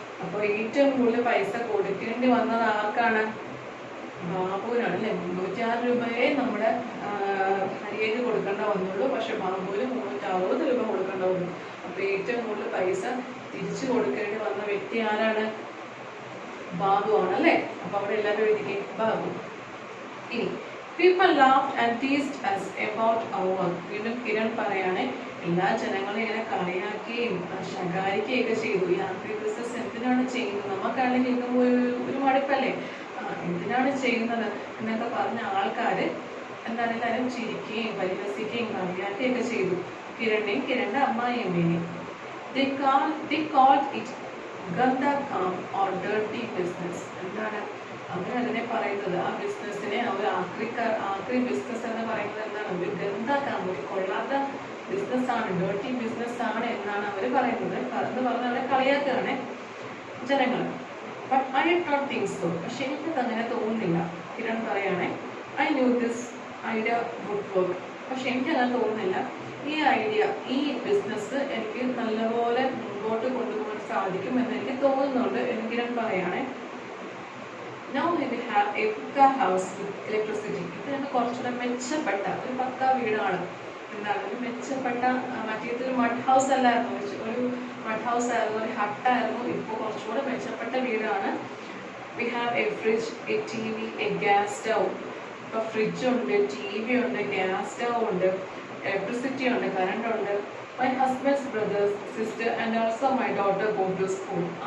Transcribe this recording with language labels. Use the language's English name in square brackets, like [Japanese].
[Malayalam] അപ്പോൾ ഏറ്റവും കൂടുതൽ പൈസ കൊടുക്കേണ്ടി വന്നത് ആർക്കാണ്? ബാബുവിനാണ് അല്ലെ. 306 രൂപയെ നമ്മുടെ ഹരിയയ്ക്ക് കൊടുക്കേണ്ട വന്നുള്ളൂ, പക്ഷെ ബാബുവിന് 360 രൂപ കൊടുക്കേണ്ട വന്നു. അപ്പൊ ഏറ്റവും കൂടുതൽ പൈസ തിരിച്ചു കൊടുക്കേണ്ടി വന്ന വ്യക്തി ആരാണ്? ബാബു ആണ് അല്ലെ. അപ്പൊ അവിടെ എല്ലാവരും എഴുതിക്കേ ബാബു. [English] ഇനി people laughed and teased us about our work. [Malayalam] വീണ്ടും കിരൺ പറയാണ്, എല്ലാ ജനങ്ങളും ഇങ്ങനെ കളിയാക്കുകയും ശകാരിക്കുകയൊക്കെ ചെയ്തു. ഈ ആക്രി ബിസിനസ് എന്തിനാണ് ചെയ്യുന്നത്? നമുക്കാണെങ്കിൽ ഇന്ന് ഒരു മടുപ്പല്ലേ, എന്തിനാണ് ചെയ്യുന്നത് എന്നൊക്കെ പറഞ്ഞ ആൾക്കാര് എന്താണ് എല്ലാവരും ചിരിക്കുകയും പരിഹസിക്കുകയും കളിയാക്കുകയൊക്കെ ചെയ്തു. കിരണിന്റെ അമ്മായിയമ്മേനെയും. [English] they called it ganda kam or dirty business. [Malayalam] എന്താണ് അവർ അതിനെ പറയുന്നത്, ആ ബിസിനസ്സിനെ അവർ ആക്രി ബിസിനസ് എന്ന് പറയുന്നത് എന്താണ്, ഒരു ഗന്ധ കാം, ഒരു കൊള്ളാത്ത ബിസിനസ്സാണ്, ഡേർട്ടി ബിസിനസ് ആണ് എന്നാണ് അവർ പറയുന്നത്. എന്ന് പറഞ്ഞാൽ അവരെ കളിയാക്കുകയാണ് ജനങ്ങൾ. [English] But I did not think so. [Malayalam] പക്ഷെ എനിക്കത് അങ്ങനെ തോന്നുന്നില്ല. Kiran പറയുകയാണെ, [English] I knew this idea would work. [Malayalam] പക്ഷെ എനിക്കങ്ങനെ തോന്നുന്നില്ല ഈ ഐഡിയ, ഈ ബിസിനസ് എനിക്ക് നല്ലപോലെ മുമ്പോട്ട് കൊണ്ടുപോകാൻ സാധിക്കുമെന്ന് എനിക്ക് തോന്നുന്നുണ്ട് എന്ന് Kiran പറയുകയാണെ. [English] Now we will have a pukka house with electricity. [Malayalam] ഇത് കുറച്ചുകൂടെ മെച്ചപ്പെട്ട ഒരു പക്ക വീടാണ്. എന്താണ് ഒരു മെച്ചപ്പെട്ട, മറ്റേതൊരു മഡ് ഹൗസ് അല്ലായിരുന്നു, ഒരു മഡ് ഹൗസ് ആയിരുന്നു, ഒരു ഹട്ടായിരുന്നു. ഇപ്പോൾ കുറച്ചുകൂടെ മെച്ചപ്പെട്ട വീടാണ്. [English] We have a fridge, a TV, a gas stove. [Malayalam] ഇപ്പോൾ ഫ്രിഡ്ജ് ഉണ്ട്, TV ഉണ്ട്, ഗ്യാസ് സ്റ്റവ് ഉണ്ട്, electricity ഉണ്ട്, കറണ്ട് ഉണ്ട്. [English] My husband's brothers, sister and also my daughter go to school.